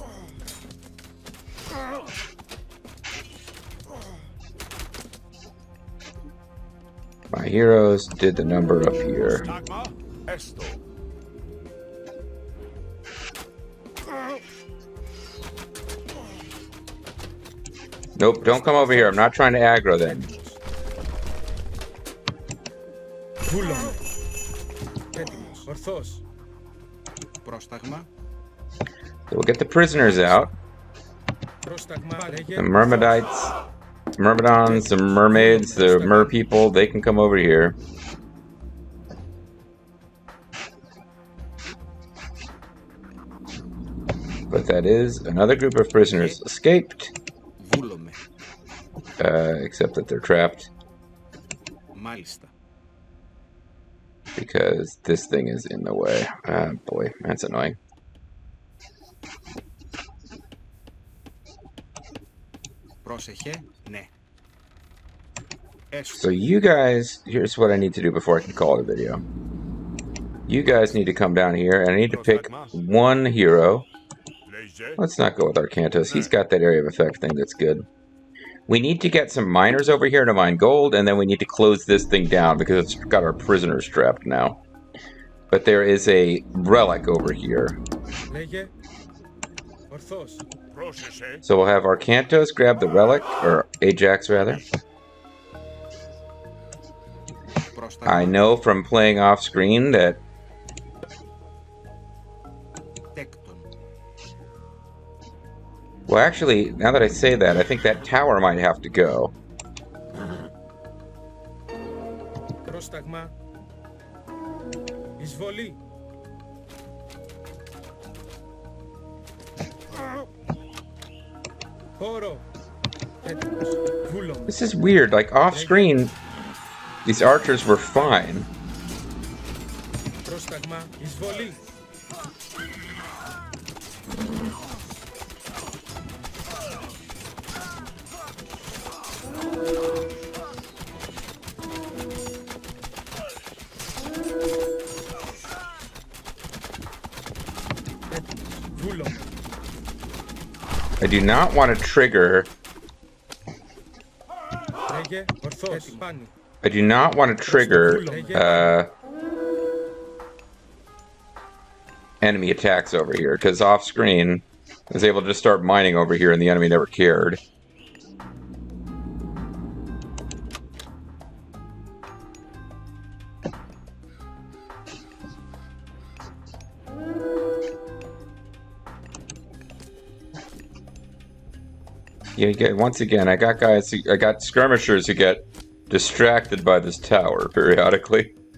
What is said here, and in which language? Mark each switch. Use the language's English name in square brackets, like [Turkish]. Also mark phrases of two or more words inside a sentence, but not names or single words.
[English] My heroes did the number up here. Nope, don't come over here. I'm not trying to aggro them. [Greek] Βούλομαι. Έτοιμος. Ορθός. Πρόσταγμα. [English] So we'll get the prisoners out. [Greek] Πρόσταγμα. Λέγε. [English] The Myrmidites, Myrmidons, the mermaids, the mer people, they can come over here. But that is another group of prisoners escaped. [Greek] Βούλομαι. [English] Except that they're trapped [Greek] Μάλιστα. [English] because this thing is in the way. Boy, that's annoying. [Greek] Πρόσεχε. Ναι. [English] So you guys, here's what I need to do before I can call it a video. You guys need to come down here, and I need to pick one hero. Let's not go with Arcantos. He's got that area of effect thing that's good. We need to get some miners over here to mine gold, and then we need to close this thing down because it's got our prisoners trapped now. But there is a relic over here. [Greek] Λέγε. Ορθός. Πρόσεχε. [English] So we'll have Arcantos grab the relic, or Ajax rather. [Greek] Πρόσταγμα. [English] I know from playing off screen that [Greek] Τέκτον. [English] well, actually, now that I say that, I think that tower might have to go. [Greek] Πρόσταγμα. Εισβολή. Χώρο. Έτοιμος. Βούλομαι. [English] This is weird. Like off screen, these archers were fine. [Greek] Πρόσταγμα. Εισβολή. Βούλομαι. [English] I do not want to trigger. [Greek] Λέγε ορθός. Πάνω. [English] I do not want to trigger enemy attacks over here, because off screen I was able to just start mining over here and the enemy never cared. Yeah, once again, I got skirmishers who get distracted by this tower periodically.